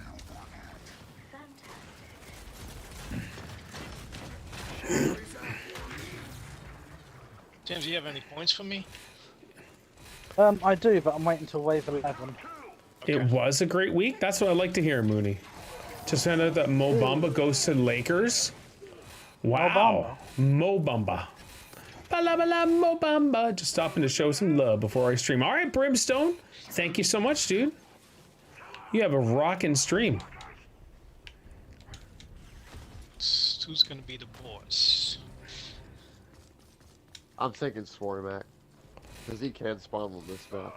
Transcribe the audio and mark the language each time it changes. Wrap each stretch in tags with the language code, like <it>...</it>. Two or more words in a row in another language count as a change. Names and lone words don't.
<en>James, do you have any points for me? I do, but I'm waiting till wave 11. It was a great week. That's what I like to hear, Mooney. Just found out that Mo Bamba goes to Lakers. Wow. Mo Bamba. Ba-la-ba-la, Mo Bamba. Just stopping to show some love before I stream. All right, Brimstone. Thank you so much, dude. You have a rockin' stream. Who's gonna be the boss? I'm thinking Swarmac, because he can spawn on this map.</en>